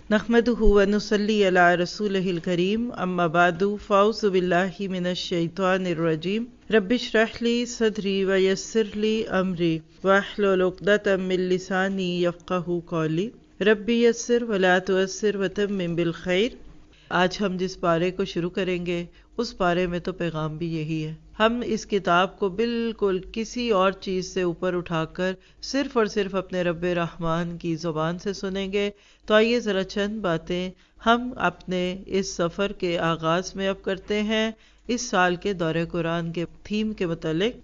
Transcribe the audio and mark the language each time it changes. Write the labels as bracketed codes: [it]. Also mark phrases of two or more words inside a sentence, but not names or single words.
[ar] نحمده ونصلي على رسوله الكريم أما بعد فأعوذ بالله من الشيطان الرجيم رب اشرح لي صدري ويسر لي أمري واحلل عقدة من لساني يفقهوا قولي رب يسر ولا تعسر وتمم بالخير. [ur] آج ہم جس پارے کو شروع کریں گے اس پارے میں تو پیغام بھی یہی ہے. ہم اس کتاب کو بالکل کسی اور چیز سے اوپر اٹھاکر صرف اور صرف اپنے ربِ رحمان کی زبان سے سنیں گے. تو آئیے ذرا چند باتیں ہم اپنے اس سفر کے آغاز میں اب کرتے ہیں اس سال کے دورۂ قرآن کے تھیم کے متعلق.